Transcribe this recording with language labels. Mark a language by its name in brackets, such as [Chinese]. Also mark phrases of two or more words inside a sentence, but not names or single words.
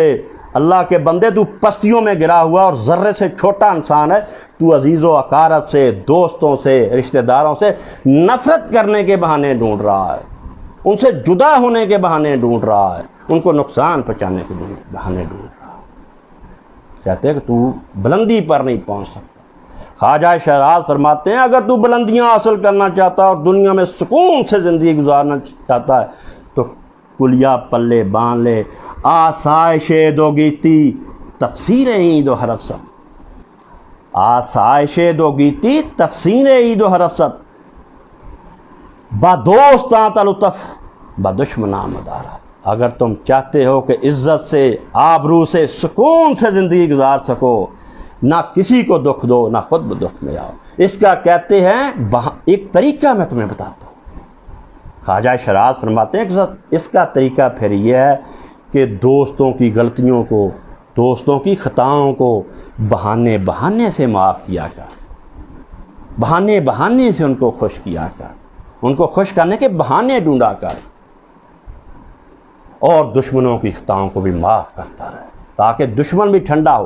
[Urdu] اللہ کے بندے تو پستیوں میں گرا ہوا اور ذرے سے چھوٹا انسان ہے، تو عزیز و اقارب سے، دوستوں سے، رشتہ داروں سے نفرت کرنے کے بہانے ڈھونڈ رہا ہے، ان سے جدا ہونے کے بہانے ڈھونڈ رہا ہے، ان کو نقصان پہنچانے کے بہانے ڈھونڈ رہا ہے۔ کہتے ہیں کہ تو بلندی پر نہیں پہنچ سکتا۔ خواجہ شہراز فرماتے ہیں اگر تو بلندیاں حاصل کرنا چاہتا ہے اور دنیا میں سکون سے زندگی گزارنا چاہتا ہے تو کلیا پلے باندھ لے، [Persian] آسائش دو گیتی تفسیر عید و حرست، آسائش دو گیتی تفسیر عید و حرست، با دوستاں تلطف با دشمناں مدارا۔ [Urdu] اگر تم چاہتے ہو کہ عزت سے، آبرو سے، سکون سے زندگی گزار سکو، نہ کسی کو دکھ دو، نہ خود دکھ میں آؤ، اس کا کہتے ہیں ایک طریقہ میں تمہیں بتاتا ہوں۔ خواجہ شہراز فرماتے ہیں کہ اس کا طریقہ پھر یہ ہے کہ دوستوں کی غلطیوں کو، دوستوں کی خطاؤں کو بہانے سے معاف کیا کر، بہانے سے ان کو خوش کیا کر، ان کو خوش کرنے کے بہانے ڈھونڈا کر، اور دشمنوں کی خطاؤں کو بھی معاف کرتا رہے تاکہ دشمن بھی ٹھنڈا ہو۔